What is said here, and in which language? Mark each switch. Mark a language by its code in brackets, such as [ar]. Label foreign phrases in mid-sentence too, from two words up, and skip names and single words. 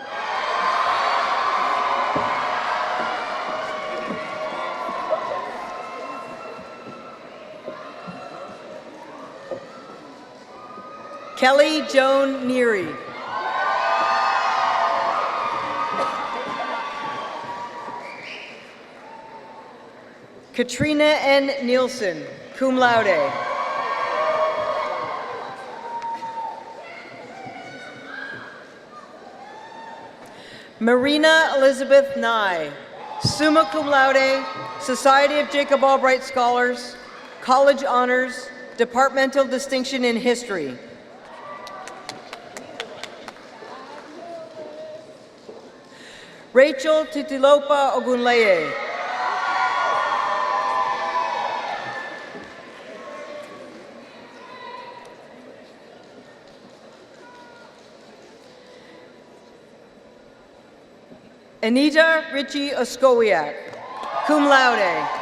[en] Kelly Joan Neary. Katrina N. Nielsen, [la] cum laude. Marina Elizabeth Nye, summa cum laude, [en] Society of Jacob Albright Scholars, College Honors, Departmental Distinction in History. Rachel Titilopa Ogunleye. Anita Ritchie Oskowiak, [la] cum laude.